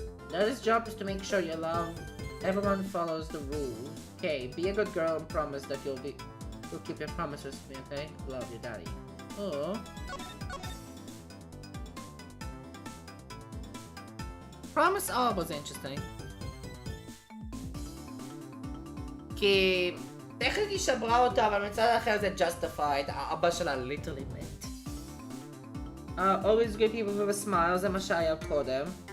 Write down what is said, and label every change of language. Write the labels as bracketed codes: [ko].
[en] Daddy's job is to make sure everyone follows the rules. Okay, be a good girl and promise that you'll keep your promises to me, okay? Love your daddy. Oh. Promise all was interesting. [he] כי טכנית היא שברה אותה, אבל מצד אחר זה justified. האבא שלה ליטרלי מת. [en] Always good people with a smile, [he] זה מה שהיה קודם.